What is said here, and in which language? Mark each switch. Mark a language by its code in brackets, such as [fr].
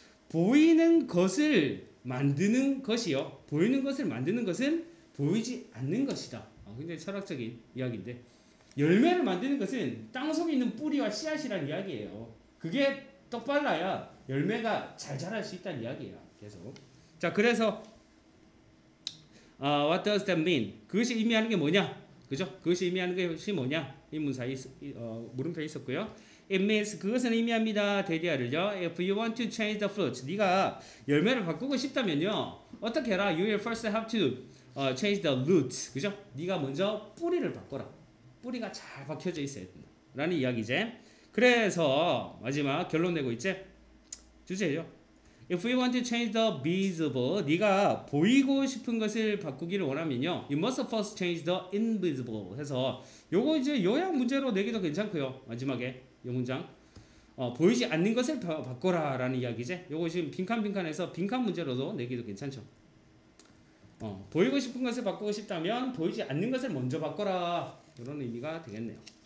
[ko] 보이는 것을 만드는 것이요. 보이는 것을 만드는 것은 보이지 않는 것이다. 굉장히 철학적인 이야기인데, 열매를 만드는 것은 땅속에 있는 뿌리와 씨앗이라는 이야기예요. 그게 똑발라야 열매가 잘 자랄 수 있다는 이야기예요. 계속. [en] 자, 그래서 what does that mean? [ko] 그것이 의미하는 게 뭐냐? 그죠? 그것이 의미하는 것이 뭐냐? 이 문사에 물음표에 있었고요. [en] It means [ko] 그것은 의미합니다. 대디아를요. [en] If you want to change the fruit, [ko] 네가 열매를 바꾸고 싶다면요. 어떻게 해라? [en] You will first have to change the roots. [ko] 그죠? 네가 먼저 뿌리를 바꿔라. 뿌리가 잘 박혀져 있어야 된다. 라는 이야기지. 그래서 마지막 결론 내고 있지? 주제예요. [en] If we want to change the visible, [ko] 네가 보이고 싶은 것을 바꾸기를 원하면요, [en] you must first change the invisible. [ko] 해서 요거 이제 요약 문제로 내기도 괜찮고요. 마지막에 요 문장 보이지 않는 것을 바꿔라라는 이야기지. 요거 지금 빈칸빈칸해서 빈칸 문제로도 내기도 괜찮죠. 보이고 싶은 것을 바꾸고 싶다면 보이지 않는 것을 먼저 바꿔라. 이런 의미가 되겠네요.